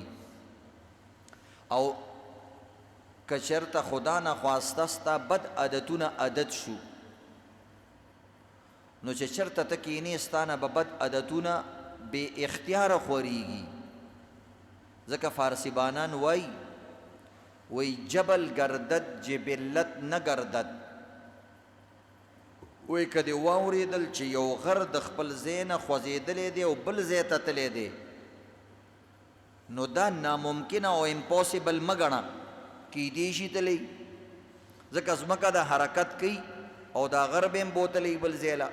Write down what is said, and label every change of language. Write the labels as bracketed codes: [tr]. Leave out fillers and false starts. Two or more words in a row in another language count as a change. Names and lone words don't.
[ps] او که چېرته خدا نخواسته ستا بد عادتونه عادت شو نو چې چېرته ته کینې ستا نه به بد عادتونه بې اختیاره خورېږي. ځکه فارسی بانان وی [fa] جبل گردد جبلت نه گردد. [ps] وی که دې واورېدل چې یو غر د خپل ځای نه خوځېدلی دی او بل ځای ته تللی دی نو دا ناممکنه او امپاسبل مه ګڼه، کیدی شي تللی. ځکه ځمکه د حرکت کوي او دا غر به هم بوتلی بل ځای له.